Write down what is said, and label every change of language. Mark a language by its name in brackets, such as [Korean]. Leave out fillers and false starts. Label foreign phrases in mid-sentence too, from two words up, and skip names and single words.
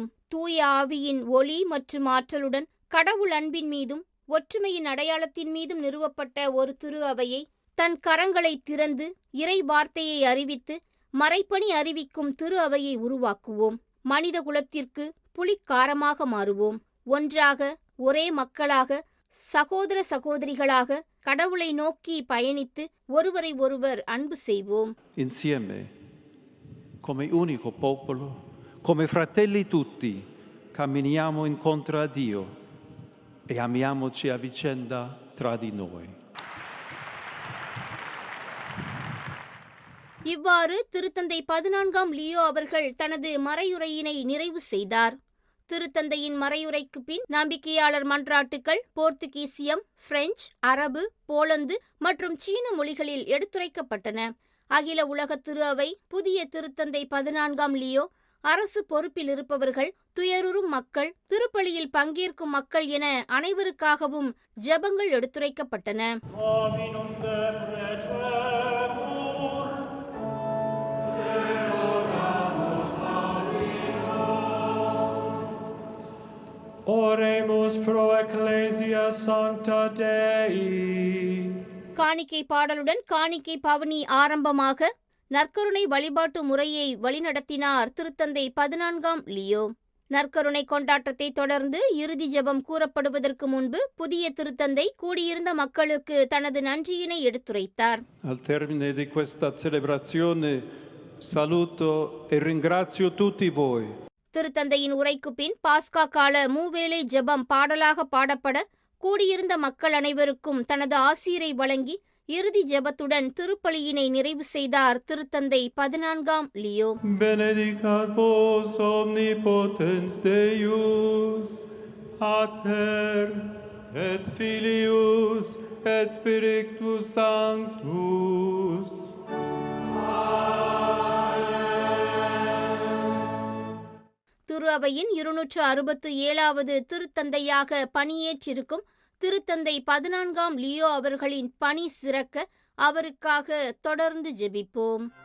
[Tamil] தூய ஆவியின் ஒளி மற்றும் ஆற்றலுடன் கடவுள் அன்பின் மீதும் ஒற்றுமையின் அடையாளத்தின் மீதும் நிறுவப்பட்ட ஒரு திரு அவையை, தன் கரங்களை திறந்து இறை வார்த்தையை அறிவித்து மறைப்பணி அறிவிக்கும் திரு அவையை உருவாக்குவோம். மனித குலத்திற்கு புலிக்காரமாக மாறுவோம். ஒன்றாக, ஒரே மக்களாக, சகோதர சகோதரிகளாக கடவுளை நோக்கி பயணித்து ஒருவரை ஒருவர் அன்பு செய்வோம். [Italian] Insieme, come unico popolo, come fratelli tutti, camminiamo incontro a Dio e amiamoci a vicenda tra di noi. [Tamil] இவ்வாறு திருத்தந்தை 14ஆம் லியோ அவர்கள் தனது மறையுரையினை நிறைவு செய்தார். திருத்தந்தையின் மறையுரைக்கு பின் நம்பிக்கையாளர் மன்றாட்டுக்கள் போர்த்துகீசியம், பிரெஞ்சு, அரபு, போலந்து மற்றும் சீன மொழிகளில் எடுத்துரைக்கப்பட்டன. அகில உலக திரு அவை, புதிய திருத்தந்தை 14ஆம் லியோ, அரசு பொறுப்பில் இருப்பவர்கள், துயருறும் மக்கள், திருப்பலியில் பங்கேற்கும் மக்கள் என அனைவருக்காகவும் ஜெபங்கள் எடுத்துரைக்கப்பட்டன. [Latin] Oremus pro ecclesia sancta Dei. [Tamil] காணிக்கை பாடலுடன் காணிக்கை பவனி ஆரம்பமாக நற்கருணை வழிபாட்டு முறையை வழிநடத்தினார் திருத்தந்தை 14ஆம் லியோ. நற்கருணை கொண்டாட்டத்தை தொடர்ந்து இறுதி ஜெபம் கூறப்படுவதற்கு முன்பு புதிய திருத்தந்தை கூடியிருந்த மக்களுக்கு தனது நன்றியினை எடுத்துரைத்தார். [Italian] Al termine di questa celebrazione saluto e ringrazio tutti voi. [Tamil] திருத்தந்தையின் உரைக்கு பின் பாஸ்கா கால மூவேளை ஜெபம் பாடலாக பாடப்பட, கூடியிருந்த மக்கள் அனைவருக்கும் தனது ஆசீரை வழங்கி இறுதி ஜெபத்துடன் திருப்பலியினை நிறைவு செய்தார் திருத்தந்தை 14ஆம் லியோ. [Latin] Benedicat vos omnipotens Deus, Pater et Filius et Spiritus Sanctus. [Tamil] திரு அவையின் 267வது திருத்தந்தையாக பணியேற்றிருக்கும் திருத்தந்தை 14ஆம் லியோ அவர்களின் பணி சிறக்க அவருக்காக தொடர்ந்து ஜெபிப்போம்.